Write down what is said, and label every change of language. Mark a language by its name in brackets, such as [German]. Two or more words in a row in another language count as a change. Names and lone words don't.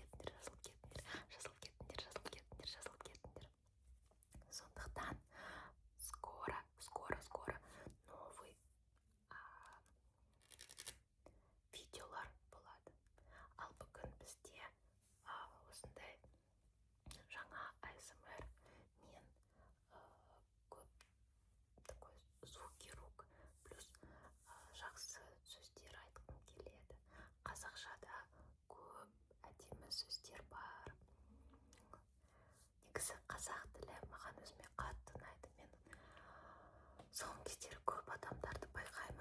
[Kazakh] Сондықтан [Russian] скоро новый [Kazakh] видеолар болады. Ал бүгін бізде осындай жаңа ASMR мен көп [Russian] такой звуки рук плюс [Kazakh] жақсы сөздер айтқым келеді. Қазақшада көп әдемі сөздер бар. Негізі қазақ тілі маған өзіме қатты ұнайды. Мен соңғы кездері көп адамдарды байқаймын.